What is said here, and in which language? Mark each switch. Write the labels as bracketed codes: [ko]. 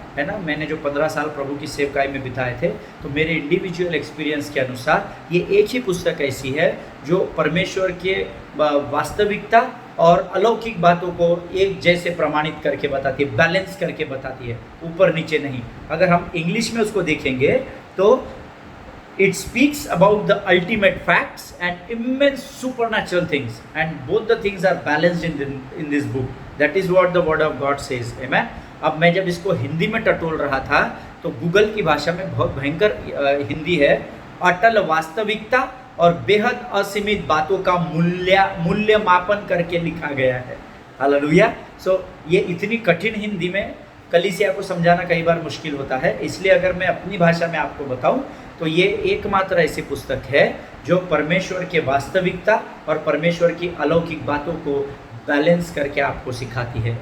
[hi] है ना, मैंने जो 15 साल प्रभु की सेवकाई में बिताए थे, तो मेरे इंडिविजुअल एक्सपीरियंस के अनुसार ये एक ही पुस्तक ऐसी है जो परमेश्वर के वास्तविकता और अलौकिक बातों को एक जैसे प्रमाणित करके बताती है, बैलेंस करके बताती है, ऊपर नीचे नहीं। अगर हम इंग्लिश में उसको देखेंगे तो [en] it speaks about the ultimate facts and immense supernatural things, and both the things are balanced in this book. That is what the word of God says. Amen. [hi] अब मैं जब इसको हिंदी में टटोल रहा था तो गूगल की भाषा में बहुत भयंकर हिंदी है, अटल वास्तविकता और बेहद असीमित बातों का मूल्यमापन करके लिखा गया है। हालेलुया। सो ये इतनी कठिन हिंदी में कलीसिया को समझाना कई बार मुश्किल होता है, इसलिए अगर मैं अपनी भाषा में आपको बताऊं तो ये एकमात्र ऐसी पुस्तक है जो परमेश्वर के वास्तविकता और परमेश्वर की अलौकिक बातों को बैलेंस करके आपको सिखाती है।